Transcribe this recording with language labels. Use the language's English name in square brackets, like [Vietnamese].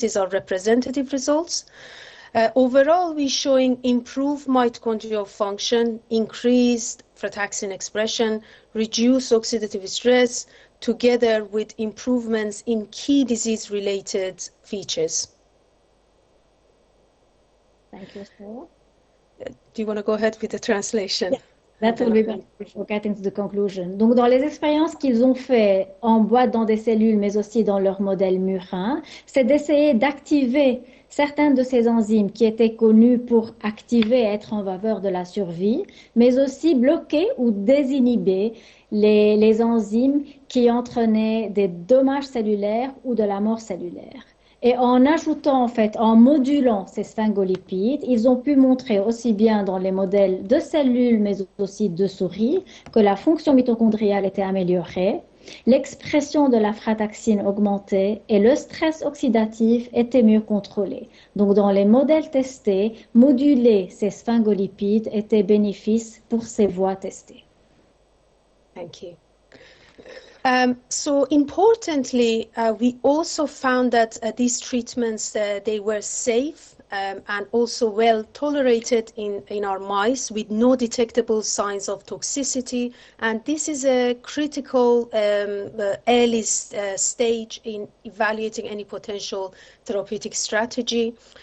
[English] These are representative results. Overall, we're showing improved mitochondrial function, increased frataxin expression, reduced oxidative stress, together with improvements in key disease-related features. Thank you, Sarah. Do you want to go ahead with the translation? Yeah. That will be better before getting to the conclusion. [French] Donc, dans les expériences qu'ils ont fait en boîte dans des cellules, mais aussi dans leur modèle murin, c'est d'essayer d'activer certains de ces enzymes qui étaient connus pour activer et être en faveur de la survie, mais aussi bloquer ou désinhiber les enzymes qui entraînaient des dommages cellulaires ou de la mort cellulaire. Et en ajoutant, en fait, en modulant ces sphingolipides, ils ont pu montrer aussi bien dans les modèles de cellules, mais aussi de souris, que la fonction mitochondriale était améliorée, l'expression de la frataxine augmentait et le stress oxydatif était mieux contrôlé. Donc, dans les modèles testés, moduler ces sphingolipides était bénéfique pour ces voies testées. [English] Thank you. So importantly, we also found that these treatments, they were safe and also well tolerated in our mice with no detectable signs of toxicity. And this is a critical early stage in evaluating any potential therapeutic strategy.